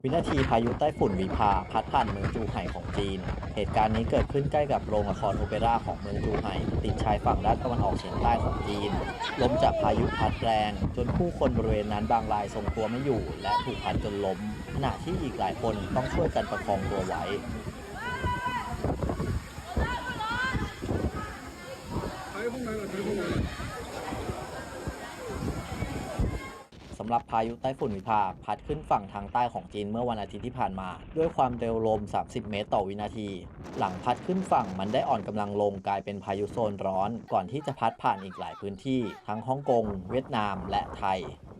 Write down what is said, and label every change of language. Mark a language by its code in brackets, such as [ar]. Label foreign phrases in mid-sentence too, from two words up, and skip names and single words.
[th] วินาทีพายุไต้ฝุ่นวิภาพัดผ่านเมืองจูไห่ของจีน เหตุการณ์นี้เกิดขึ้นใกล้กับโรงละครโอเปร่าของเมืองจูไห่ติดชายฝั่งด้านตะวันออกเฉียงใต้ของจีนลมจากพายุพัดแรงจนผู้คนบริเวณนั้นบางรายทรงตัวไม่อยู่และถูกพัดจนล้มขณะที่อีกหลายคนต้องช่วยกันประคองตัวไว้ [zh] 台风来了，台风来了。 [th] สำหรับพายุไต้ฝุ่นวิภาพัดขึ้นฝั่งทางใต้ของจีนเมื่อวันอาทิตย์ที่ผ่านมาด้วยความเร็วลม 30 เมตรต่อวินาที หลังพัดขึ้นฝั่งมันได้อ่อนกำลังลงกลายเป็นพายุโซนร้อนก่อนที่จะพัดผ่านอีกหลายพื้นที่ทั้งฮ่องกงเวียดนามและไทย